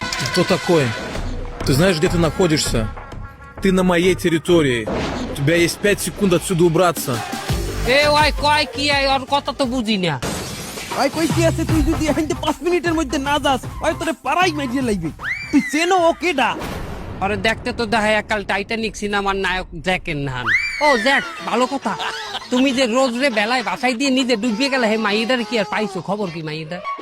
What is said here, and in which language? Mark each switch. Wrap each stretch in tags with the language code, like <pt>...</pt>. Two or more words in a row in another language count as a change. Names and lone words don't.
<ru>Что такое? Ты знаешь, где ты находишься? Ты на моей территории. У тебя есть 5 секунд отсюда убраться.</ru> <bn>এ ওই কয় কি ওর কথা তো বুঝি না ওই কই কি আছে তুই যদি এখানে 5 মিনিটের মধ্যে না যাস ওই তোরে পাড়াই মাইরে লাগবে তুই চেনো ও কেডা আরে দেখতে তো দেখায় কাল টাইটানিক সিনেমার নায়ক জ্যাক এনহান ও জ্যাক ভালো কথা তুমি যে রোজ রে বেলায় বাসায় দিয়ে নিজে ডুবিয়ে গেলে হে মাইয়েটার কি আর পাইছো খবর কি মাইয়েটা</bn>